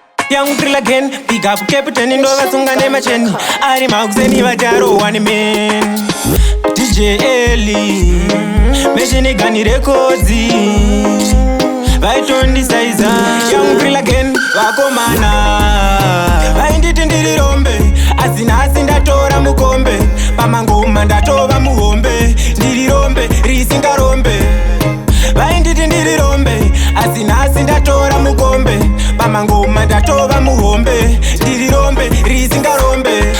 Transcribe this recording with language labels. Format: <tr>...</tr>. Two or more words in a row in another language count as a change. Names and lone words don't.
<en>Young Thrill again, big up Captain,</en> <sn>ndo vasunga ne macheni. Ari makuseni vacharo</sn> <en>one man.</en> <sn>D J Eli, Machine Gun Records. Vaitondisaiza. Young Thrill again, vakomana. Vainditi ndiri rombe, asi nhasi ndatora mukombe. Pamangoma ndatova muhombe, ndiri rombe risingarombe. Vainditi ndiri rombe, asi nhasi ndatora mukombe. Pamangoma ndatova muhombe, ndiri rombe risingarombe.</sn>